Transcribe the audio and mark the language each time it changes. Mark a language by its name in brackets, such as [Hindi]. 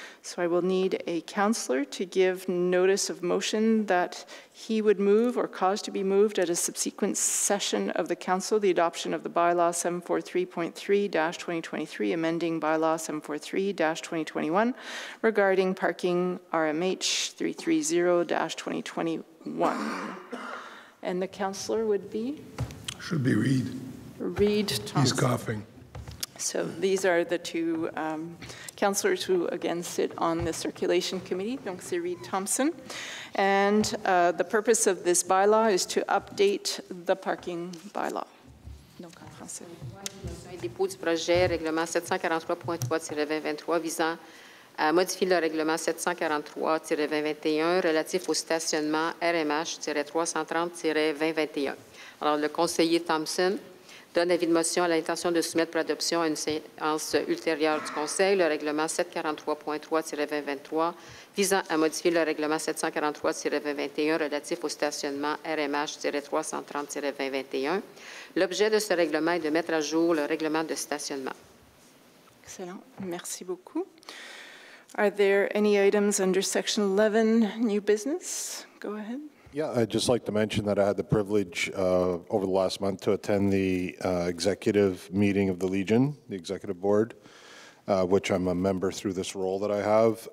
[English] So I will need a councillor to give notice of motion that he would move or cause to be moved at a subsequent session of the council, the adoption of the bylaw 743.3-2023, amending bylaw 743-2021 regarding parking RMH 330-2021. And the councillor would be? Should be Reed. Reed Thompson. He's coughing. So these are the two councillors who, again, sit on the circulation committee. [French] Donc, c'est Reed Thompson. [English] And the purpose of this bylaw is to update the parking bylaw. [French] Donc, en français. Dépôt du projet règlement 743.3-2023 visant à modifier le règlement 743-2021 relatif au stationnement RMH-330-2021. Alors, le conseiller Thompson donne avis de motion à l'intention de soumettre pour adoption à une séance ultérieure du Conseil le règlement 743.3-2023 visant à modifier le règlement 743-2021 relatif au stationnement RMH-330-2021. L'objet de ce règlement est de mettre à jour le règlement de stationnement. Excellent. Merci beaucoup. [English] Are there any items under Section 11, new business? Go ahead. Yeah, I'd just like to mention that I had the privilege over the last month to attend the executive meeting of the Legion, the executive board, which I'm a member through this role that I have.